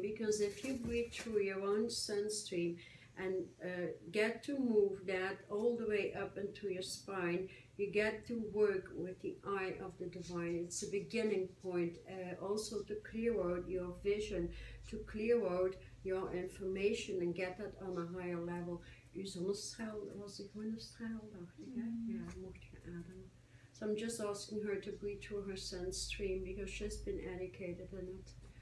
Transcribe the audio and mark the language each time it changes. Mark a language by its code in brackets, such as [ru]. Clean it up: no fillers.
[en] Because if you breathe through your own sun stream and get to move that all the way up into your spine, you get to work with the eye of the divine. It's a beginning point, also to clear out your vision, to clear out your information and get that on a higher level. [nl] Uw zonnestraal, dat was de groene straal, dacht ik, hè? Ja, mocht je ademen. [en] So I'm just asking her to breathe through her sense stream because she's been educated in it.